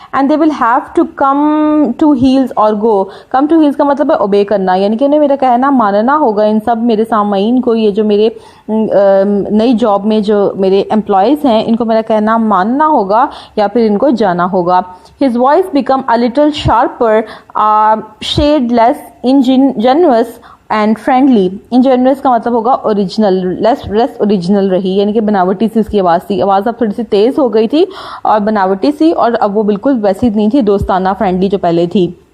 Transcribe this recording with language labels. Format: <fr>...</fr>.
<en>and they will have to come to hills</en> <hi>और गो। Come to heels का मतलब है ओबे करना, यानी कि उन्हें मेरा कहना मानना होगा। इन सब मेरे सामाइन को, ये जो मेरे नई जॉब में जो मेरे एम्प्लॉयज़ हैं, इनको मेरा कहना मानना होगा या फिर इनको जाना होगा।</hi> <en>His voice become a little sharper, shade less ingenuous and friendly.</en> <hi>Ingenuous का मतलब होगा ओरिजिनल, लेस ओरिजिनल रही, यानी कि बनावटी सी उसकी आवाज़ थी। आवाज़ अब थोड़ी सी तेज़ हो गई थी और बनावटी सी, और अब वो बिल्कुल वैसी नहीं थी दोस्ताना फ्रेंडली जो पहले थी।</hi>